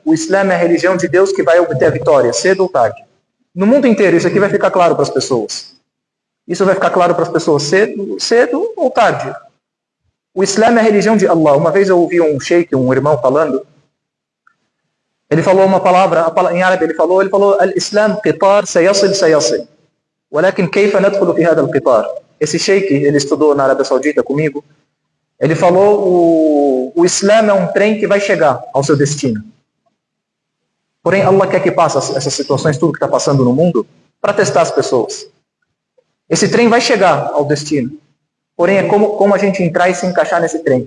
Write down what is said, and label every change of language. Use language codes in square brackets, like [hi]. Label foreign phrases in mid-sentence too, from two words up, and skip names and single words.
[pt] O Islã é a religião de Deus que vai obter a vitória, cedo ou tarde. No mundo inteiro, isso aqui vai ficar claro para as pessoas. Isso vai ficar claro para as pessoas cedo ou tarde. O Islã é a religião de Allah. Uma vez eu ouvi um sheikh, um irmão falando, ele falou uma palavra, em árabe ele falou, [ar] الإسلام قطار سيصل سيصل. ولكن كيف ندخل في هذا القطار? [pt] Esse sheikh, ele estudou na Arábia Saudita comigo, ele falou, o Islã é um trem que vai chegar ao seu destino. Porém, Allah quer que passe essas situações, tudo que está passando no mundo, para testar as pessoas. Esse trem vai chegar ao destino. Porém, é como a gente entrar e se encaixar nesse trem.